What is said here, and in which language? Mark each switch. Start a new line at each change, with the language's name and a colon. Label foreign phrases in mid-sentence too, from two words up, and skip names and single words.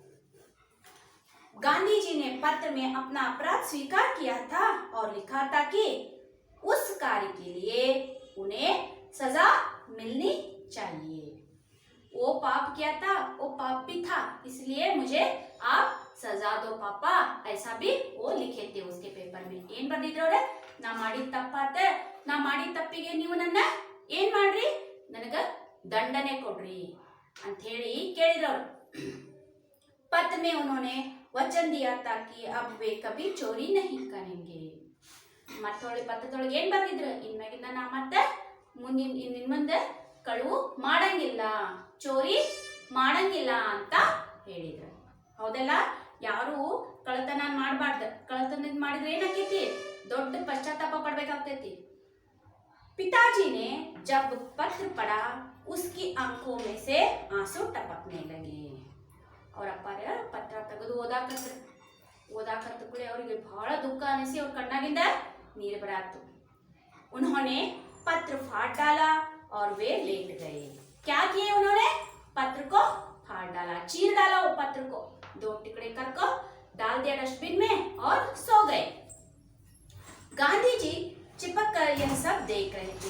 Hindi: गांधी जी ने पत्र में अपना अपराध स्वीकार किया था और लिखा था कि उस कार्य के लिए उन्हें सजा मिलनी चाहिए. वो पाप किया था, वो पाप भी था, इसलिए मुझे आप सजा दो पापा, ऐसा भी वो लिखे थे उसके पेपर में.
Kannada: ಏನ್ ಬರ್ದಿದ್ರವ್ರೆ, ನಾ ಮಾಡಿದ ತಪ್ಪಾತ, ನಾ ಮಾಡಿದ ತಪ್ಪಿಗೆ ನೀವು ನನ್ನ ಏನ್ ಮಾಡ್ರಿ, ನನಗ ದಂಡನೆ ಕೊಡ್ರಿ ಅಂತ ಹೇಳಿ ಕೇಳಿದ್ರವ್ರು.
Hindi: पत्र में उन्होंने वचन दिया था कि अब वे कभी चोरी नहीं करेंगे.
Kannada: ಮತ್ತೊಳ್ಳೆ ಪತ್ರದೊಳಗೆ ಏನ್ ಬರ್ದಿದ್ರು, ಇನ್ಮ್ಯಾಗಿಂದ ನಾ ಮತ್ತೆ ಇನ್ ಮುಂದೆ ಕಳುವು ಮಾಡಂಗಿಲ್ಲ, ಚೋರಿ ಮಾಡಂಗಿಲ್ಲ ಅಂತ ಹೇಳಿದ್ರು. ಹೌದಲ್ಲ, ಯಾರು ಕಳತನ ಮಾಡಬಾರ್ದು. ಕಳತನ ಮಾಡಿದ್ರೆ ಏನಾಕೈತಿ, ದೊಡ್ಡ ಪಶ್ಚಾತ್ತಾಪ ಪಡ್ಬೇಕಾಗ್ತೈತಿ.
Hindi: पिताजी ने जब पत्र पढ़ा उसकी आंखों में से आंसू टपकने लगे.
Kannada: ಅವ್ರ ಅಪ್ಪಾರ ಪತ್ರ ತೆಗೆದು ಓದಾಕತ್ತ ಕೂಡಲೇ ಅವರಿಗೆ ಬಹಳ ದುಃಖ ಅನಿಸಿ ಅವ್ರ ಕಣ್ಣಾಗಿಂದ ನೀರು ಬರಾತು.
Hindi: उन्होंने पत्र फाड़ डाला और वे लेट गए. क्या किए उन्होंने, पत्र को फाड़ डाला, चीर डाला वो पत्र को, 2 टुकड़े करके डाल दिया डस्टबिन में और सो गए. गांधी जी चिपक कर यह सब देख रहे थे.